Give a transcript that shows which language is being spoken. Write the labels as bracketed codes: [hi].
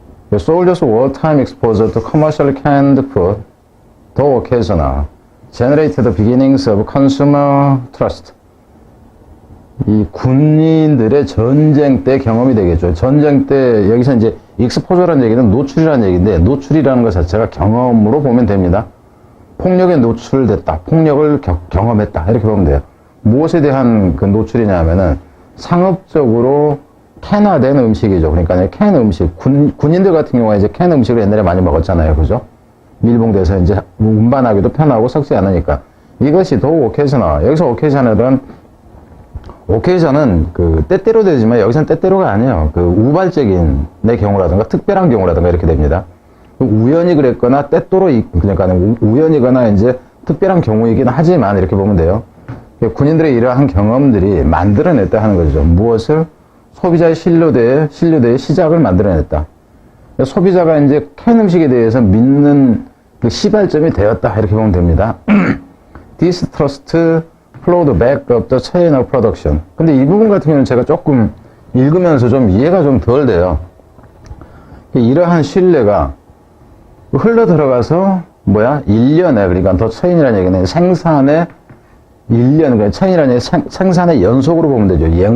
[en] Soldiers wartime exposure to commercial canned food, though occasional, generate the beginnings of consumer trust. [ko] 이 군인들의 전쟁 때 경험이 되겠죠. 전쟁 때, 여기서 이제 익스포저라는 얘기는 노출이라는 얘기인데, 노출이라는 것 자체가 경험으로 보면 됩니다. 폭력에 노출됐다. 폭력을 경험했다. 이렇게 보면 돼요. 무엇에 대한 그 노출이냐 하면은, 상업적으로 캔화된 음식이죠. 그러니까 캔 음식. 군인들 같은 경우에 이제 캔 음식을 옛날에 많이 먹었잖아요. 그죠? 밀봉돼서 이제 운반하기도 편하고 썩지 않으니까. 이것이 더 오케이셔널. 여기서 오케이션은 그 때때로 되지만 여기서는 때때로가 아니에요. 그 우발적인 내 경우라든가 특별한 경우라든가 이렇게 됩니다. 우연히 그랬거나 때때로 그러니까 우연이거나 이제 특별한 경우이긴 하지만 이렇게 보면 돼요. 군인들의 이러한 경험들이 만들어냈다 하는 거죠. 무엇을? 소비자의 신뢰도의 시작을 만들어냈다. 소비자가 이제 캔 음식에 대해서 믿는 그 시발점이 되었다 이렇게 보면 됩니다. [en] Distrust flowed back up the chain of production. [ko] 근데 이 부분 같은 경우는 제가 조금 읽으면서 좀 이해가 좀 덜 돼요. 이러한 신뢰가 흘러 들어가서 일련에, 그러니까 더 체인이라는 얘기는 생산의 일련, 그러니까 체인이라는 얘기 생산의 연속으로 보면 되죠.